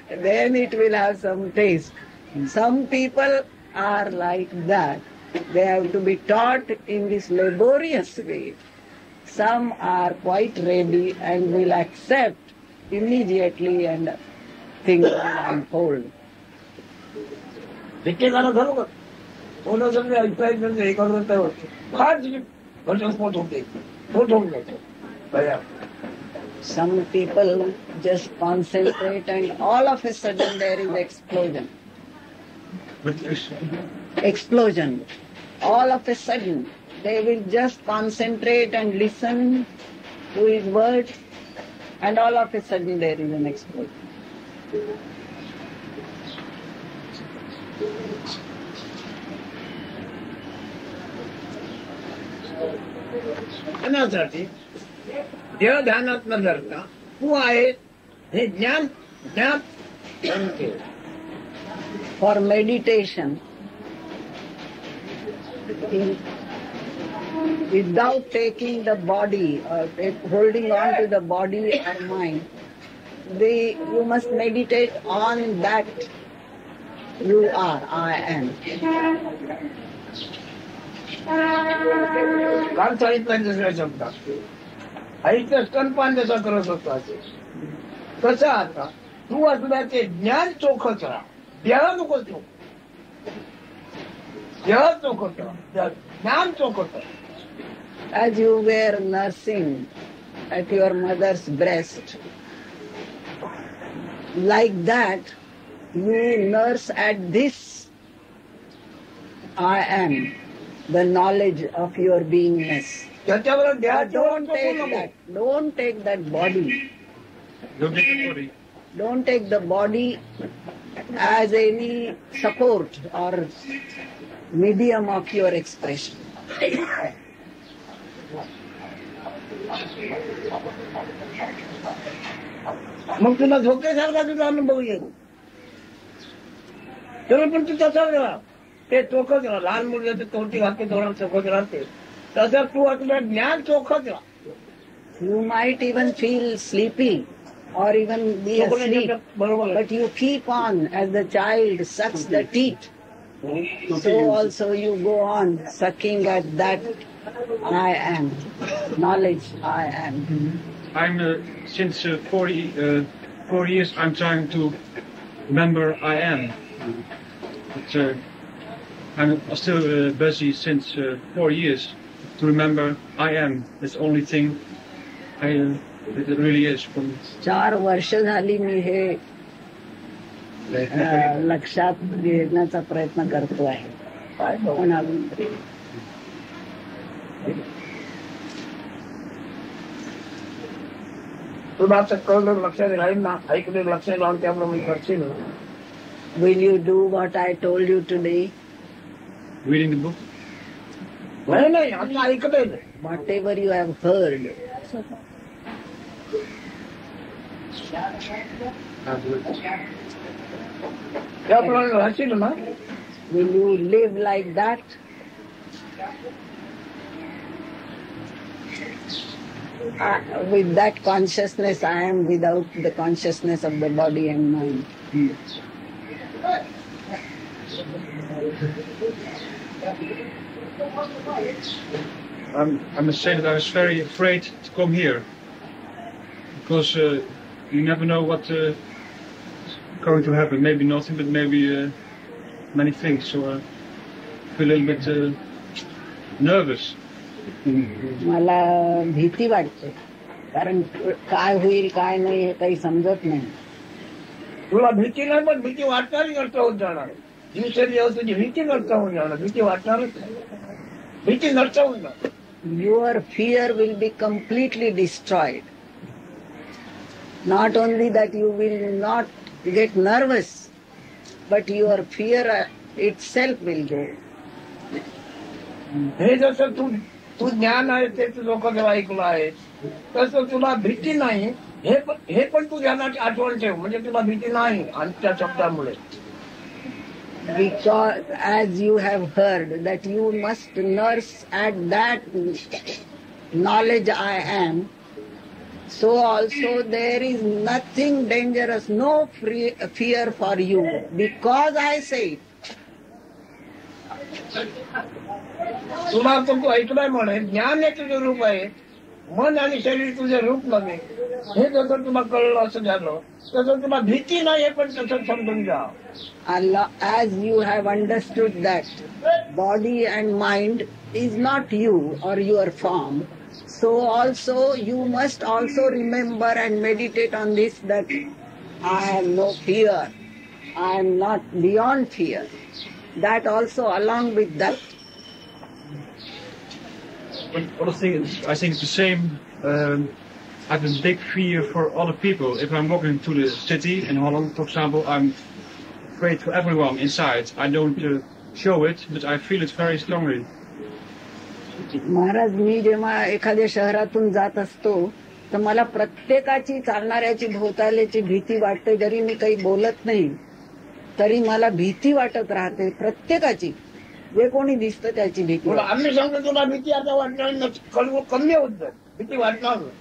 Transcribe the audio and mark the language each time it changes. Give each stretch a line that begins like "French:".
English: Then it will have some taste. Some people are like that. They have to be taught in this laborious way. Some are quite ready and will accept immediately, and things will unfold.
Marathi: ठेकेदार खरोखर कोणा समजा ऐकायचं हे करत फार घटस्फोट होते स्फोट होऊन जातो.
English: Some people just concentrate and all of a sudden there is explosion. Explosion. All of a sudden they will just concentrate and listen to his words, and all of a sudden there is an explosion.
Marathi: ध्यानासाठी देव ध्यानात न धरता तू आहे हे ज्ञान ज्ञात करून ठेव.
English: For meditation, without taking the body or holding on to the body or mind, you must meditate on that you are, I am.
Marathi: काल सांगितलं दुसऱ्या शब्दात आईचं स्तनपान जसं करत होता तसं आता तू असल्याचे ज्ञान चोखत राहा. देह नको चोख, देह चोखत राहा, ज्ञान चोखत राहा.
English: As you were nursing at your mother's breast, like that, you nurse at this I am, the knowledge of your beingness.
Marathi: त्याच्यावर
English: But
Marathi: देहाची
English: don't take that body. Don't take the body. Don't take the body as any support or medium of your expression.
Marathi: मग तुला झोपेसारखा तुझा अनुभव येईल. तेव्हा पण तू तसाच राहा, ते चोखत राहा. लहान मुलं तोटी घालते थोडा चोखत राहते, तसं तू आपलं ज्ञान चोखत राहा.
English: You might even feel sleepy or even be asleep,
Marathi: बरोबर
English: but you keep on as the child sucks the teat. So also you go on sucking at that I am, knowledge I am. I'm since 4 years I'm trying to remember I am. But, I'm still busy since 4 years to remember I am. That's the only thing it really is for me.
Marathi: 4 वर्ष झाली मी हे लक्षात घेण्याचा प्रयत्न करतो आहे. पण अजून तुला असं कळलं लक्षात राहील ना, ऐकलं लक्षात लावून त्याप्रमाणे करशील.
English: Will you do what I told you today? Reading the book?
Marathi: नाही आता ऐकलंय.
English: Whatever you have heard,
Marathi: त्याप्रमाणे राहशील ना.
English: will you live like that? With that consciousness, I am without the consciousness of the body and mind. I must say that I was very afraid to come here because you never know what going to happen. Maybe nothing, but maybe many things. So I feel a little bit nervous.
Marathi: मला भीती वाटते, कारण काय होईल काय नाही हे काही समजत नाही. तुला भीती नाही, पण भीती वाटणारी नष्ट होत जाणार. दिवसेंदिवस तुझी भीती नष्ट होऊन जाणार. भीती वाटणारच नाही, भीती नष्ट होऊन जाणार.
English: Your fear will be completely destroyed. Not only that you will not get nervous, but your fear itself will go.
Marathi: हे जसं तू ज्ञान आहे ते तू लोकांचं ऐकलं आहे, तसं तुला भीती नाही हे पण तू ज्ञानाची आठवण ठेव, म्हणजे तुला भीती नाही आजच्या शब्दामुळे.
English: Because as you have heard that you must nurse at that knowledge I am, so also there is nothing dangerous, no fear for you, because I say it.
Marathi: तुला तो तू ऐकलाय म्हणे ज्ञान हे तुझं रूप आहे, मन आणि शरीर तुझे रूप नव्हे, हे जसं तुला कळलं असं झालं, तसं तुला भीती नाही हे पण तसं समजून जा.
English: Allah, as you have understood that body and mind is not you or your form, so also you must also remember and meditate on this, that I have no fear, I am not beyond fear. That also along with that. Other thing is, I think it's the same. I have a big fear for other people. If I'm walking to the city in Holland, for example, I'm afraid for everyone inside. I don't show it, but I feel it very strongly.
Marathi: Maharaj, मी जेव्हा एखाद्या शहरातून जात असतो तर मला प्रत्येकाची चालणाऱ्याची भोवताल्याची भीती वाटते. जरी मी काही बोलत नाही तरी मला भीती वाटत राहते, प्रत्येकाची, जे कोणी दिसतं त्याची भीती. आम्ही सांगतो तुला भीती आता वाटणार कमी होत जाईल, भीती वाटणार.